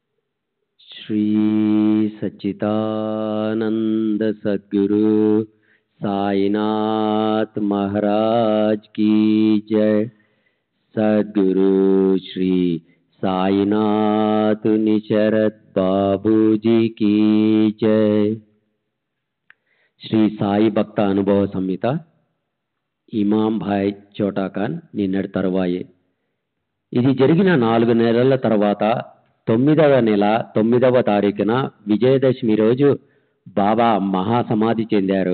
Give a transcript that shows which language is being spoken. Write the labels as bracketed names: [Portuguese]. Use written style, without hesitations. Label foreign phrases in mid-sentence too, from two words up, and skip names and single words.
[Hindi] श्री सच्चिदानंद सद्गुरु साईनाथ महाराज की जय। सद्गुरु श्री साईनाथ निशरत बाबू जी की जय। [Telugu] శ్రీ సాయి భక్త అనుభవ సంహిత ఇమాం భాయ్ చోటా ఖాన్ నిన్నటి తరువాయే. ఇది జరిగిన 4 నెలల తర్వాత 9వ నెల 9వ తారీఖున విజయదశమి రోజు బాబా మహాసమాధి చెందారు.